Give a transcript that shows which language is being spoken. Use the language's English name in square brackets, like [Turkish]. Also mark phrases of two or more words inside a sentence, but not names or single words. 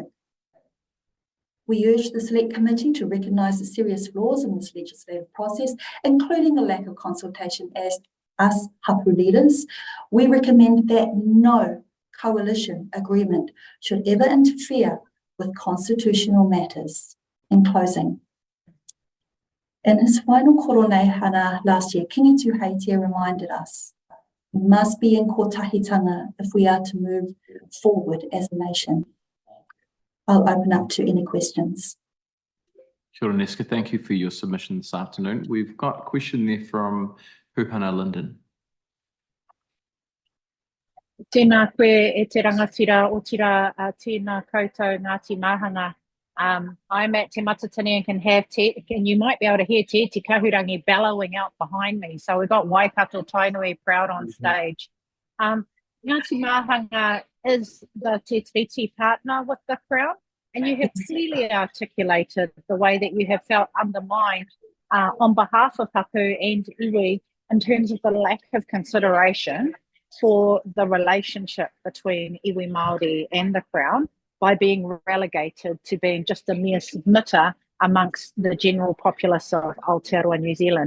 [English] We urge the Select Committee to recognise the serious flaws in this legislative process, including the lack of consultation as us hapu leaders. We recommend that no coalition agreement should ever interfere with constitutional matters. In closing, in his final [Māori] koro nei hana [English] last year, Kingi Heitia reminded us we must be in kotahitanga if we are to move forward as a nation. I'll open up to any questions. [Māori] Kia ora, Nesca. [English] Thank you for your submission this afternoon. We've got a question there from Pūhana Linden. [Māori] Tēnā koe e te rangatira o tira tēnā koutou Ngāti Maahanga. [English] I'm at Te Matatini and can have and you might be able to hear Te Kahurangi bellowing out behind me. So we've got Waikato Tainui proud on stage. Ngāti Maahanga is the Te Treaty partner with the Crown, and you have clearly articulated the way that you have felt undermined on behalf of Hapu and iwi in terms of the lack of consideration for the relationship between [Māori] iwi Māori [English] and the Crown by being relegated to being just a mere submitter amongst the general populace of Aotearoa, New Zealand.